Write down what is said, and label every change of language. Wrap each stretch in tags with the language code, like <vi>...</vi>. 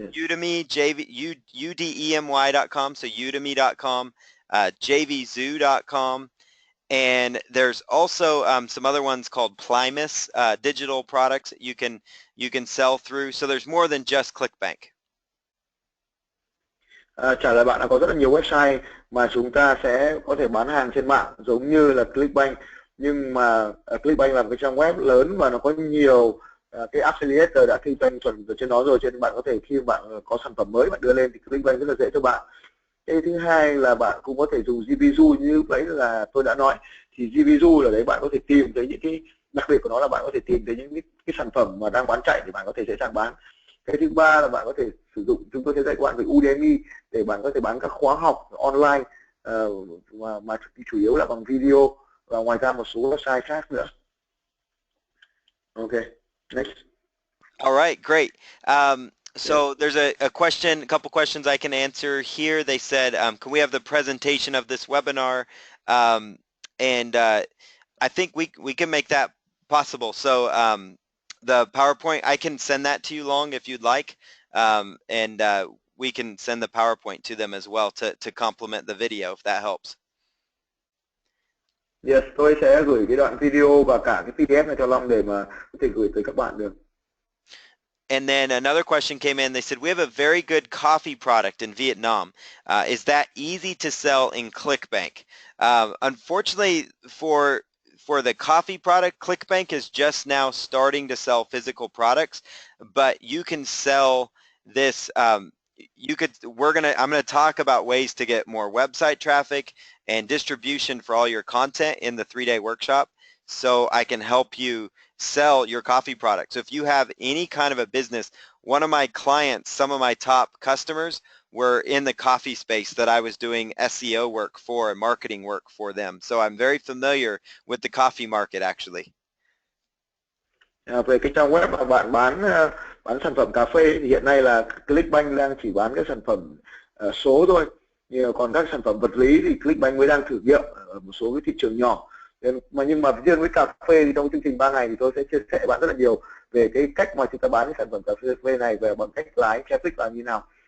<en>Udemy, udemy.com, so udemy.com, jvzoo.com, and there's also some other ones called Plimus, digital products that you can sell through. So there's more than just ClickBank.</en> <vi>Trả lời bạn là có rất là nhiều website mà chúng ta sẽ có thể bán hàng trên mạng giống như là ClickBank, nhưng mà ClickBank là một cái trang web lớn và nó có nhiều cái affiliate đã kinh doanh chuẩn ở trên đó rồi, cho nên bạn có thể khi bạn có sản phẩm mới bạn đưa lên thì ClickBank rất là dễ cho bạn. Cái thứ hai là bạn cũng có thể dùng JVZoo, như đấy là tôi đã nói, thì JVZoo là đấy bạn có thể tìm thấy những cái đặc biệt của nó là bạn có thể tìm thấy những cái sản phẩm mà đang bán chạy thì bạn có thể dễ dàng bán. Cái thứ ba là bạn có thể sử dụng, chúng tôi sẽ dạy các bạn về Udemy để bạn có thể bán các khóa học online mà chủ yếu là bằng video, và ngoài ra một số website khác nữa.</vi> <en>Okay, next. All right, great. So there's a couple questions I can answer here. They said, can we have the presentation of this webinar? And I think we can make that possible. So the PowerPoint, I can send that to you Long if you'd like, and we can send the PowerPoint to them as well to complement the video if that helps. Yes,</en> <vi>tôi sẽ gửi cái đoạn video và cả cái PDF này cho Long để mà có thể gửi tới các bạn được.</vi> <en>And then another question came in. They said, we have a very good coffee product in Vietnam. Is that easy to sell in ClickBank? Unfortunately, for the coffee product, ClickBank is just now starting to sell physical products, but you can sell this. I'm gonna talk about ways to get more website traffic and distribution for all your content in the 3-day workshop, so I can help you sell your coffee product. So if you have any kind of a business, one of my clients, some of my top customers were in the coffee space that I was doing SEO work for and marketing work for them. So I'm very familiar with the coffee market actually.</en> <vi>Về cái trang web mà bạn bán sản phẩm cà phê thì hiện nay là ClickBank đang chỉ bán các sản phẩm số thôi. Còn các sản phẩm vật lý thì ClickBank mới đang thử nghiệm ở một số cái thị trường nhỏ. Nhưng mà riêng với cà phê thì trong chương trình 3 ngày thì tôi sẽ chia sẻ với bạn rất là nhiều về cái cách mà chúng ta bán cái sản phẩm cà phê này, về bằng cách lái traffic là như nào.</vi>